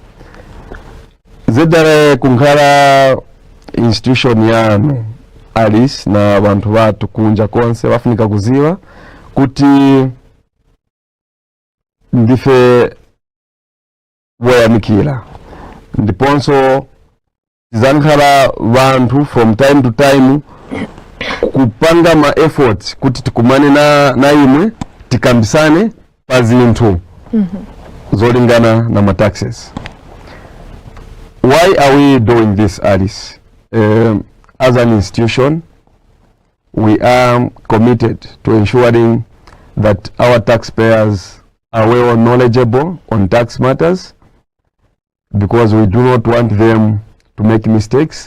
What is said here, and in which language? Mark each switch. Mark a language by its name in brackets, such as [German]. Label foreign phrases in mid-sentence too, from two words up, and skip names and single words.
[Nyanja] zedala kunkhala institution yanu Alice na bantu batu kunja konse bafunika kuziwa kuti ndife woyamikira ndiponso zankhala bantu [English] from time to time [Nyanja] kupanga ma efforts kuti tikumane na imwe tikambisane pa zinthu zolingana na ma taxes. [English] Why are we doing this, Alice? As an institution, we are committed to ensuring that our taxpayers are well knowledgeable on tax matters, because we do not want them to make mistakes.